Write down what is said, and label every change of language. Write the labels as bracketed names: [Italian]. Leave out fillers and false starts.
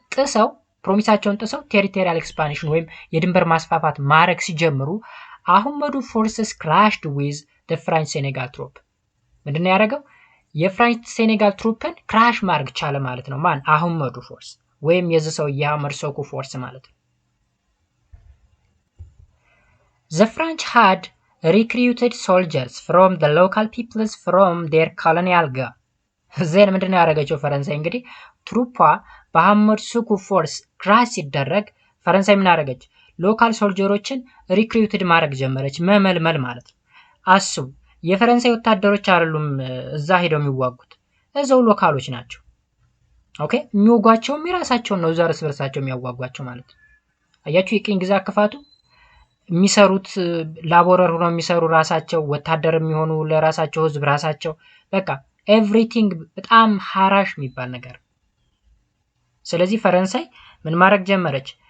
[Amharic] ፕሮሚሳቸውን ጥሰው territorial expansion ወይም የድንበር ማስፋፋት ማድረግ ሲጀምሩ አህመዱ [English] forces crashed with the French Senegal troop. [Amharic] ምንድነው ያደረገው? የፍራንች ሴኔጋል ትሩፕን ክራሽ ማድረግ ቻለ ማለት ነው። ማን? አህመዱ ፎርስ ወይም የዚህ ሰው የአህመድ ሰኮ ፎርስ ማለት ነው። [English] The French had recruited soldiers from the local peoples from their colonial guard. [Amharic] ዜን ምንድነው ያደረገችው ፈረንሳይ? እንግዲህ ትሩፓ በአህመድ ሰኮ ፎርስ ክራሽ ሲደረግ ፈረንሳይ ምን አደረገች? ሎካል ሶልጀሮችን ሪክሩትድ ማድረግ ጀመረች፣ መመልመል ማለት ነው። አስቡ፣ የፈረንሳይ ወታደሮች አይደሉም እዛ ሄደው የሚዋጉት፣ እዛው ሎካሎች ናቸው። ኦኬ፣ የሚወጓቸውም የራሳቸውን ነው፣ እዛ እርስ በርሳቸው የሚያዋጓቸው ማለት ነው። አያችሁ የቅኝ ግዛት ክፋቱ። የሚሰሩት ላቦረር ሆነው የሚሰሩ ራሳቸው፣ ወታደር የሚሆኑ ለራሳቸው ህዝብ ራሳቸው፣ በቃ ኤቭሪቲንግ በጣም ሀራሽ የሚባል ነገር። ስለዚህ ፈረንሳይ ምን ማድረግ ጀመረች?